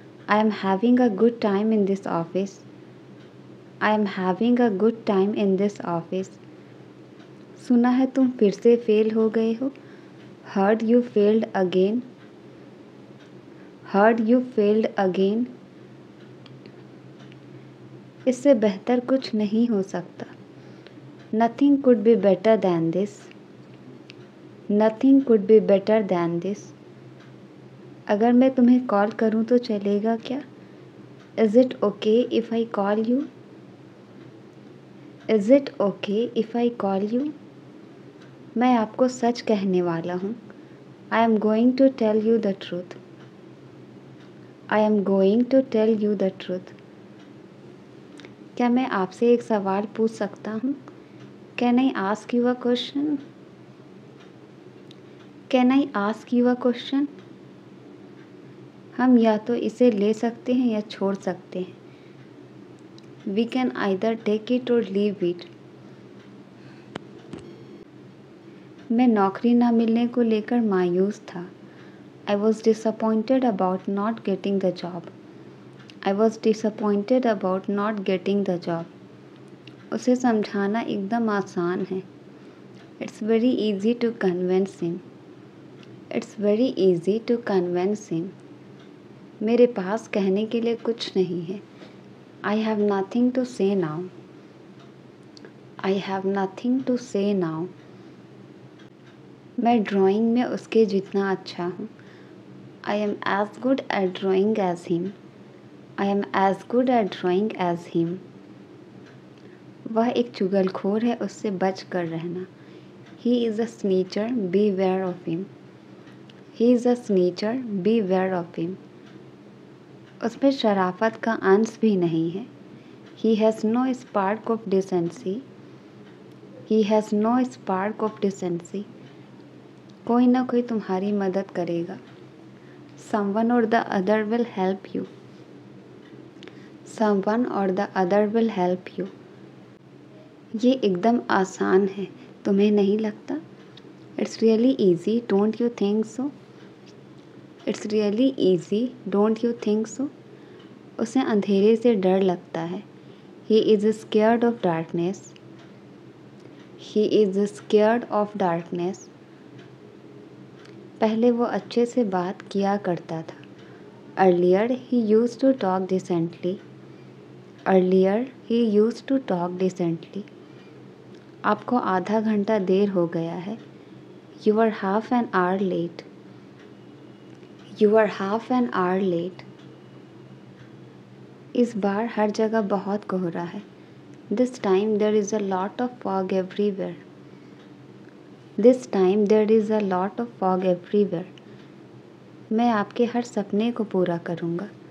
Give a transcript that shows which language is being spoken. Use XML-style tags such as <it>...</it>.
<en>I am having a good time in this office. I am having a good time in this office.</en> <hi>सुना है तुम फिर से fail हो गए हो।</hi> <en>Heard you failed again. Heard you failed again.</en> <hi>इससे बेहतर कुछ नहीं हो सकता।</hi> <en>Nothing could be better than this. Nothing could be better than this.</en> <hi>अगर मैं तुम्हें कॉल करूं तो चलेगा क्या?</hi> <en>Is it okay if I call you? Is it okay if I call you?</en> <hi>मैं आपको सच कहने वाला हूँ।</hi> <en>I am going to tell you the truth. I am going to tell you the truth.</en> <hi>क्या मैं आपसे एक सवाल पूछ सकता हूँ?</hi> <en>Can I ask you a question? Can I ask you a question?</en> <hi>हम या तो इसे ले सकते हैं या छोड़ सकते हैं।</hi> <en>We can either take it or leave it.</en> <hi>मैं नौकरी ना मिलने को लेकर मायूस था।</hi> <en>I was disappointed about not getting the job. I was disappointed about not getting the job.</en> <hi>उसे समझाना एकदम आसान है।</hi> <en>It's very easy to convince him. It's very easy to convince him.</en> <hi>मेरे पास कहने के लिए कुछ नहीं है।</hi> <en>I have nothing to say now. I have nothing to say now.</en> <hi>मैं ड्राइंग में उसके जितना अच्छा हूँ।</hi> <en>I am as good at drawing as him. I am as good at drawing as him.</en> <hi>वह एक चुगलखोर है, उससे बच कर रहना।</hi> <en>He is a snitcher, beware of him. He is a snitcher, beware of him.</en> <hi>उसमें शराफत का अंश भी नहीं है।</hi> <en>He has no spark of decency. He has no spark of decency.</en> <hi>कोई ना कोई तुम्हारी मदद करेगा।</hi> <en>Someone or the other will help you. Someone or the other will help you.</en> <hi>ये एकदम आसान है, तुम्हें नहीं लगता?</hi> <en>It's really easy, don't you think so? It's really easy, don't you think so?</en> <hi>उसे अंधेरे से डर लगता है.</hi> <en>He is scared of darkness. He is scared of darkness.</en> <hi>पहले वो अच्छे से बात किया करता था.</hi> <en>Earlier he used to talk decently. Earlier he used to talk decently.</en> <hi>आपको आधा घंटा देर हो गया है.</hi> <en>You are half an hour late. You are half an hour late.</en> <hi>इस बार हर जगह बहुत कोहरा है.</hi> <en>This time there is a lot of fog everywhere. This time there is a lot of fog everywhere.</en> <hi>मैं आपके हर सपने को पूरा करूँगा.</hi>